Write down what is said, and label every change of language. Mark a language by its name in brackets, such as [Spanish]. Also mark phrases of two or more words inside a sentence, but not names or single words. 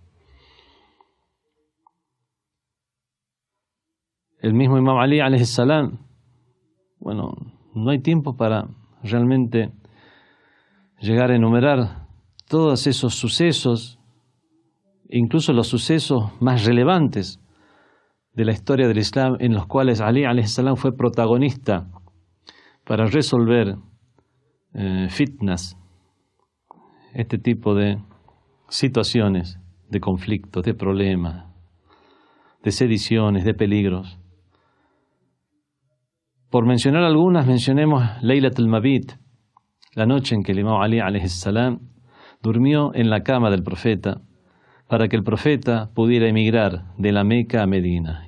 [Spanish] El mismo Imam Ali [Arabic] عليه السلام, [Spanish] bueno, no hay tiempo para realmente llegar a enumerar todos esos sucesos, incluso los sucesos más relevantes de la historia del Islam, en los cuales Ali [Arabic] عليه السلام [Spanish] fue protagonista para resolver fitnas, este tipo de situaciones, de conflictos, de problemas, de sediciones, de peligros. Por mencionar algunas, mencionemos Laylatul Mabit, la noche en que el Imam Ali [Arabic] عليه السلام [Spanish] durmió en la cama del profeta para que el profeta pudiera emigrar de la Meca a Medina.